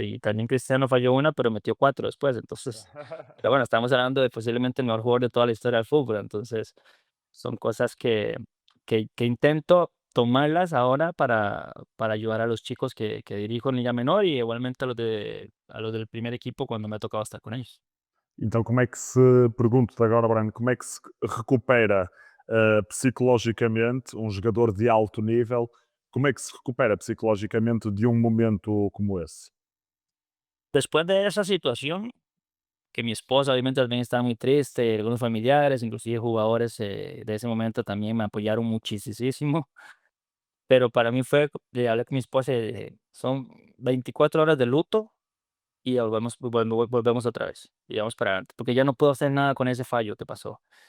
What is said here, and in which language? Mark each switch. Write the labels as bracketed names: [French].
[Spanish] Y también Cristiano falló una, pero metió cuatro después. Entonces, pero bueno, estamos hablando de posiblemente el mejor jugador de toda la historia del fútbol. Entonces, son cosas que intento tomarlas ahora para ayudar a los chicos que dirijo en liga menor, y igualmente a los del primer equipo cuando me ha tocado estar con ellos. [Portuguese] Então, como é que se, pergunto-te agora, Brando, como é que se recupera psicologicamente um jogador de alto nível? Como é que se recupera psicologicamente de um momento como esse? [Spanish] Después de esa situación, que mi esposa obviamente también estaba muy triste, algunos familiares, inclusive jugadores de ese momento también me apoyaron muchísimo, pero para mí fue, hablé con mi esposa, son 24 horas de luto, y volvemos otra vez, y vamos para adelante, porque ya no puedo hacer nada con ese fallo que pasó.